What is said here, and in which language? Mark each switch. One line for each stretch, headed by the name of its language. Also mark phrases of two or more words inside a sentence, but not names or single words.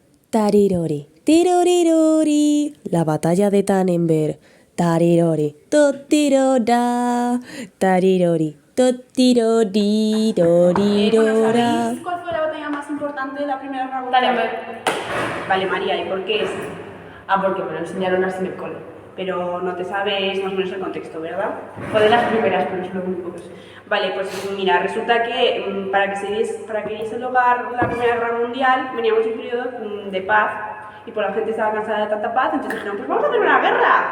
Spanish: Tarirori, tirorirori, la batalla de Tannenberg. Tarirori, totirora, tarirori, totirorirorira. ¿Sabéis cuál fue la batalla más importante de la Primera Guerra Mundial? Tannenberg. Vale, María, ¿y por qué es? Porque me lo enseñaron así en el cole. Pero no te sabes más o menos el contexto, ¿verdad? Fue de las primeras, pero es lo único que sé. Vale, pues mira, resulta que para que diese lugar la Primera Guerra Mundial veníamos de un periodo de paz y pues la gente estaba cansada de tanta paz, entonces dijeron, pues vamos a hacer una guerra.